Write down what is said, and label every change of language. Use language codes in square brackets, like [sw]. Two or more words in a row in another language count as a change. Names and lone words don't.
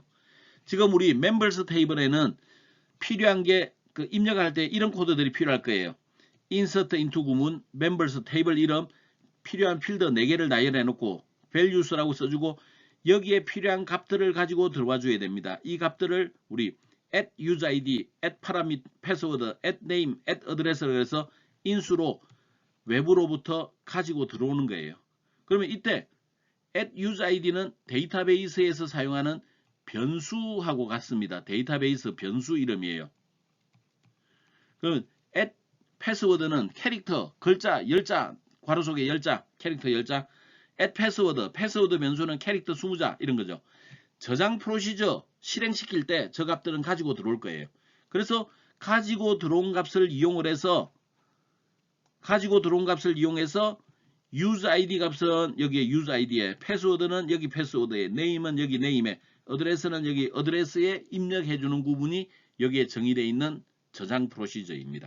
[ko] 지금 우리 멤버스 테이블에는 필요한 게 그 입력할 때 이런 코드들이 필요할 거예요. [en] insert into [ko] 구문, 멤버스 테이블 이름, 필요한 필드 4개를 나열해 놓고 values라고 써주고 여기에 필요한 값들을 가지고 들어와 줘야 됩니다. 이 값들을 우리 at useid, at password, at name, at address를 해서 인수로 외부로부터 가지고 들어오는 거예요. 그러면 이때 at useid는 데이터베이스에서 사용하는 변수하고 같습니다. 데이터베이스 변수 이름이에요. 그러면 at password는 캐릭터, 글자, 열자, 괄호 속에 열자, 캐릭터 열자, at password, 패스워드 변수는 캐릭터 20자 이런 거죠. 저장 프로시저 실행시킬 때 저 값들은 가지고 들어올 거예요. 그래서 가지고 들어온 값을 이용을 해서 useid 값은 여기에 useid에, 패스워드는 여기 패스워드에, name은 여기 name에, address는 여기 address에 입력해 주는 구분이 여기에 정의되어 있는 저장 프로시저입니다.